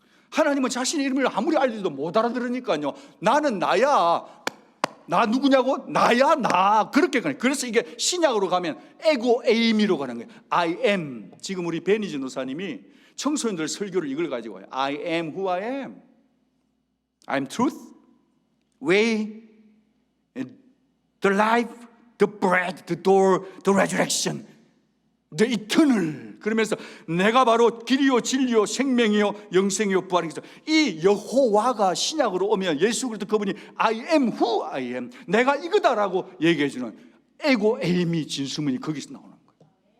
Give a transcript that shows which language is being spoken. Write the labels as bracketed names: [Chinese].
[Korean] 하나님은 자신의 이름을 아무리 알려도 못 알아들으니까요. 나는 나야. 나 누구냐고? 나야 나. 그렇게 가요. 그래서 이게 신약으로 가면 에고 에이미로 가는 거예요. [English] I am. [Korean] 지금 우리 베니 전도사님이 청소년들 설교를 이걸 가지고 와요. [English] I am who I am. I'm truth, way, the life, the bread, the door, the resurrection, the eternal. [Korean] 그러면서 내가 바로 길이요 진리요 생명이요 영생이요 부활이죠. 이 여호와가 신약으로 오면 예수 그리스도 그분이 [English] I am who I am, [Korean] 내가 이거다라고 얘기해 주는 에고 에이미 진수문이 거기서 나오는 거예요.